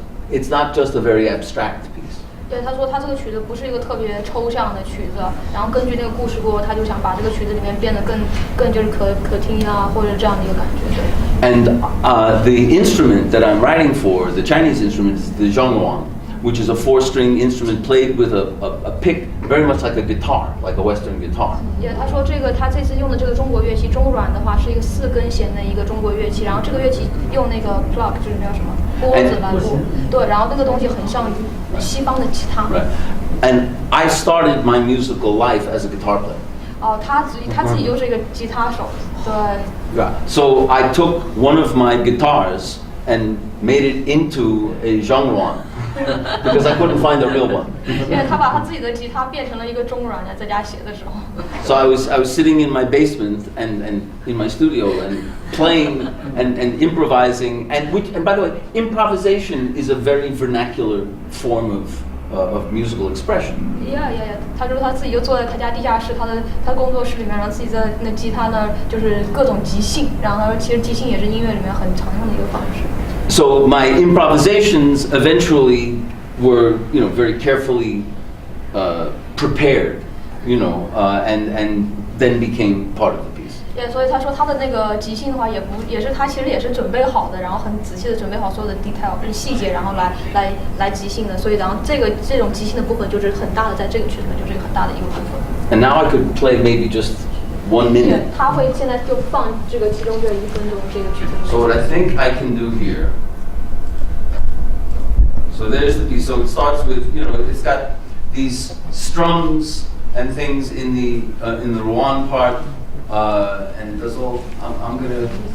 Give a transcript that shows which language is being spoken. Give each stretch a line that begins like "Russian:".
English: It's not just a very abstract piece.
Chinese: 对，他说他这个曲子不是一个特别抽象的曲子，然后根据那个故事过后，他就想把这个曲子里面变得更就是可听啊，或者这样的一个感觉。对。
English: And the instrument that I'm writing for, the Chinese instrument, is the zhongluan, which is a 4-string instrument played with a pick, very much like a guitar, like a Western guitar.
Chinese: 他说他这次用的这个中国乐器中阮的话，是一个4根弦的一个中国乐器，然后这个乐器用那个 plug 就是那叫什么拨子来拨，对，然后那个东西很像西方的吉他。
English: Right. And I started my musical life as a guitar player.
Chinese: 哦，他自己就是一个吉他手，对。
English: Yeah. So I took one of my guitars and made it into a zhongluan because I couldn't find a real one.
Chinese: 因为他把他自己的吉他变成了一个中阮，在家写的时候。
English: So I was sitting in my basement and in my studio and playing and improvising and by the way, improvisation is a very vernacular form of musical expression. Yeah.
Chinese: 他说他自己就坐在他家地下室，他工作室里面，然后自己在那吉他那就是各种即兴，然后他说其实即兴也是音乐里面很常用的一个方式。
English: So my improvisations eventually were, very carefully prepared, and then became part of the piece.
Chinese: 对，所以他说他的那个即兴的话，也是他其实也是准备好的，然后很仔细的准备好所有的 detail 就是细节，然后来即兴的。所以然后这种即兴的部分就是很大的，在这个曲子里面就是一个很大的一个部分。
English: And now I could play maybe just 1 minute.
Chinese: 他会现在就放这个其中这1分钟这个曲子。
English: So what I think I can do here. So there's the piece. So it starts with, it's got these strums and things in the ruan part, and does all. I'm gonna.